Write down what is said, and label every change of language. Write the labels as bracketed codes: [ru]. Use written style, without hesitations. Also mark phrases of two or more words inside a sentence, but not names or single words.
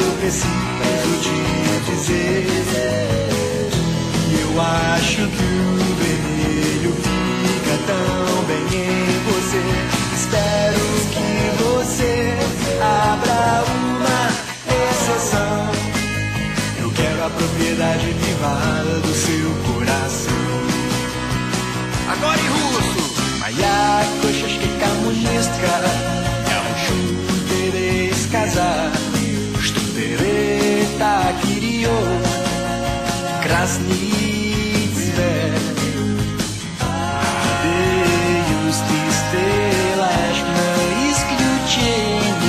[pt] preciso te dizer que eu acho que o vermelho fica tão bem em você. Espero que você abra uma exceção. Eu quero a propriedade privada do seu coração. Agora em russo. [ru] Моя кошечка коммунистка, я хочу тебе сказать, что ты так ее красный цвет. Надеюсь, ты сделаешь мне исключение.